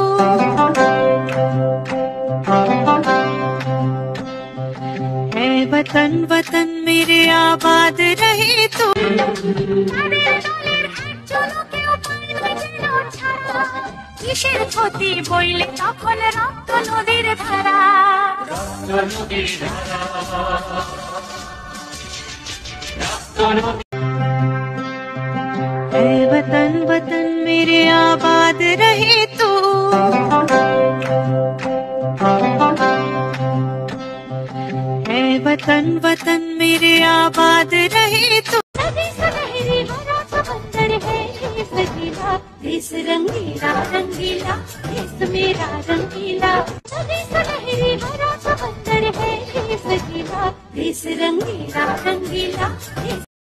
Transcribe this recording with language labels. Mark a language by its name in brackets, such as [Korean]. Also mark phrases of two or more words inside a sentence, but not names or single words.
[Hindi] ऐ वतन वतन मेरे आबाद रहे तू। [Bangla] কিসের ক্ষতি বইলে তখন রক্ত নদীর ধারা, [Hindi] ऐ वतन वतन मेरे आबाद रहे तू, ऐ वतन वतन मेरे आबाद रहे तू। नदी सुनहरी भरा समंदर है ये सजीला, देश रंगीला रंगीला देश मेरा रंगीला। नदी सुनहरी भरा समंदर है ये सजीला, देश रंगीला रंगीला देश।